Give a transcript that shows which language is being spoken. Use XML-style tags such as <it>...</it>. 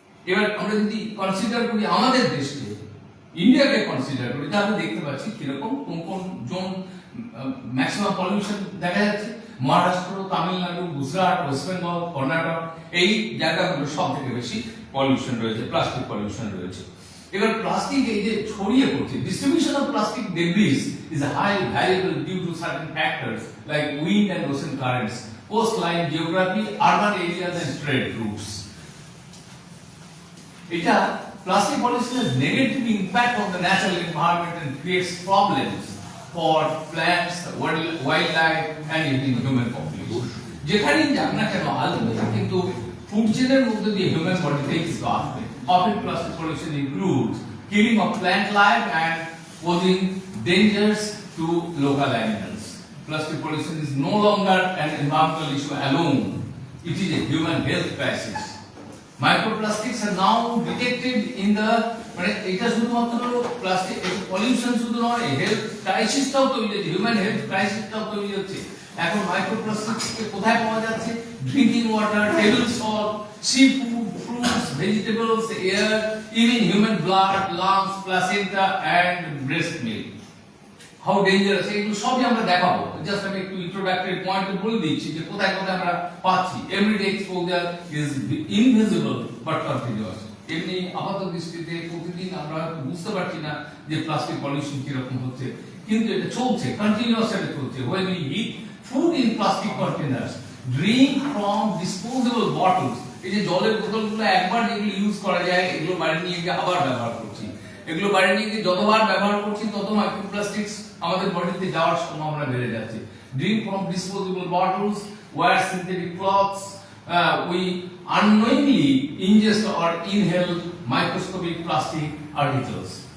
<bn>এবার আমরা যদি কনসিডার করি আমাদের দেশকে, ইন্ডিয়াকে কনসিডার করি, তাহলে দেখতে পাচ্ছি কিরকম কোন কোন জোন ম্যাক্সিমাম পলিউশন দেখা যাচ্ছে। মহারাষ্ট্র, তামিলনাড়ু, গুজরাট, ওয়েস্ট বেঙ্গল, কর্ণাটক, এই জায়গাগুলো সব থেকে বেশি পলিউশন রয়েছে, প্লাস্টিক পলিউশন রয়েছে। এবার প্লাস্টিক এই যে ছড়িয়ে পড়ছে,</bn> <en>distribution of plastic debris is highly variable due to certain factors like wind and ocean currents, coastline geography, urban areas and trade routes. এটা plastic pollution has negative impact on the natural environment and creates problems for plants, wildlife and even human population.</en> <bn>যেখানেই যাক না কেন আসবে কিন্তু food চেনের মধ্যে দিয়ে হিউম্যান বডিতেই কিন্তু আসবে।</bn> <en>Often plastic pollution includes killing of plant life and posing dangers to local animals. Plastic pollution is no longer an environmental issue alone. It is a human health crisis. Microplastics are now detected in the</en> <bn>মানে এটা শুধুমাত্র plastic pollution শুধু নয়, health ক্রাইসিসটাও তৈরি হচ্ছে, human health ক্রাইসিসটাও তৈরি হচ্ছে। এখন মাইক্রোপ্লাস্টিককে কোথায় পাওয়া যাচ্ছে? Drinking water, table salt, sea food, fruits, vegetables, air, even human blood, lungs, placenta and breast milk. How dangerous, এগুলো সবই আমরা দেখাবো। জাস্ট আমি একটু ইন্ট্রোডাক্টরি পয়েন্ট বলে দিচ্ছি যে কোথায় কোথায় আমরা পাচ্ছি।</bn> <en>Everyday exposure is invisible but continuous.</en> <bn>এমনি আপাত দৃষ্টিতে প্রতিদিন আমরা বুঝতে পারছি না যে প্লাস্টিক পলিউশন কিরকম হচ্ছে, কিন্তু এটা চলছে, কন্টিনিউয়াস এটা চলছে।</bn> <en>When we eat food in plastic containers, drink from disposable bottles,</en> <bn>এই যে জলের বোতলগুলো একবার যেগুলো ইউজ করা যায় এগুলো বাড়ি নিয়ে গিয়ে আবার ব্যবহার করছি। এগুলো বাড়ি নিয়ে গিয়ে যতবার ব্যবহার করছি তত মাইক্রোপ্লাস্টিক্স আমাদের বডিতে যাওয়ার সম্ভাবনা বেড়ে যাচ্ছে।</bn> <en>Drink from disposable bottles, wear synthetic clothes, we unknowingly ingest or inhale microscopic plastic particles.</en>